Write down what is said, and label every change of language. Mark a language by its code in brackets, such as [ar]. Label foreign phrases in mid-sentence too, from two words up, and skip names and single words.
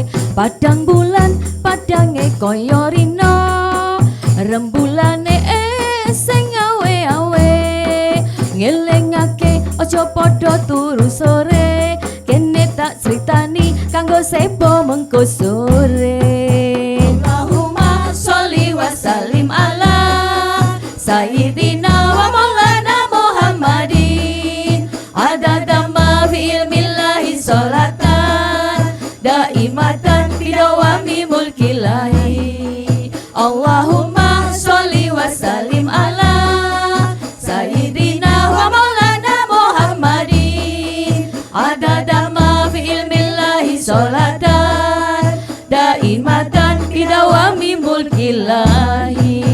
[jv] Padang bulan padange kaya rina, rembulane sing gawe-awe, ngelingake aja padha turu sore, kene tak sritani kanggo sepo mengko sore. [ar] اللهم صل وسلم على سيدنا ومولانا محمد، عدد ما في علم الله صلاة دائمة بدوام ملك الله. اللهم صل وسلم على سيدنا ومولانا محمد، عدد ما في علم الله صلاة دائمة بدوام ملك الله.